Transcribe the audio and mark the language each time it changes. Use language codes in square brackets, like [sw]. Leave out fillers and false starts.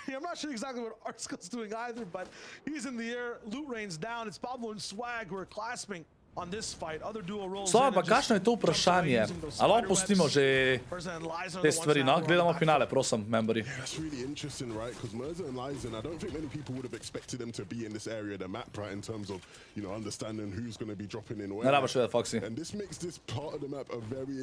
[en] I'm not sure exactly what art skill's doing either, but he's in the air. Loot rain's down. It's Pablo and Swag who are clasping on this fight. Other duo rolls. [sl] Slava, pa kakšno je to vprašanje? Ali lahko pustimo že te stvari, no? Gledamo finale, prosim, memberi. [en] That's really interesting, right? Because Merza and Lysen, I don't think many people would have expected them to be in this area of the map, right? In terms of, you know, understanding who's going to be dropping in where. [sl] Ne rabaš vedeti, Foxy. [en] And this makes this part of the map a very